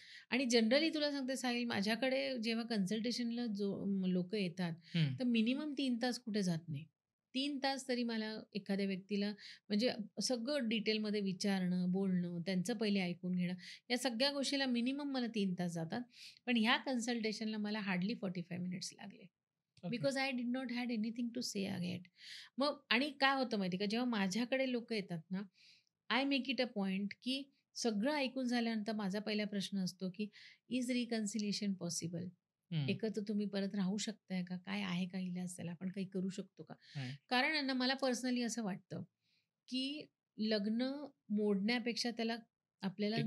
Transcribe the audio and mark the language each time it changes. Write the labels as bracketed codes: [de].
[mr] आणि जनरली तुला सांगते साहिल, माझ्याकडे जेव्हा कन्सल्टेशनला लोकं येतात, हं. तर मिनिमम 3 तास कुठे जात नाही. 3 तास तरी मला एखाद्या व्यक्तीला म्हणजे सगळं डिटेलमध्ये विचारणं, बोलणं, त्यांचं पहिले ऐकून घेणं, या सगळ्या गोष्टीला मिनिमम मला 3 तास जातात. पण ह्या कन्सल्टेशनला मला हार्डली 45 मिनिट्स लागले. Okay. [en] Because I did not had anything to say again. [mr] मग आणि काय होतं माहिती आहे का, जेव्हा माझ्याकडे लोकं येतात ना, [en] I make it a point [mr] की सगळं ऐकून झाल्यानंतर माझा पहिला प्रश्न असतो की [en] Is reconciliation possible? [mr] हं. एकत्र तुम्ही परत राहू शकताय का? काय आहे का इलाज त्याला? आपण काही करू शकतो का? [en] Right. [mr] कारण आहे ना, मला पर्सनली असं वाटतं, की लग्न मोडण्यापेक्षा त्याला आपल्याला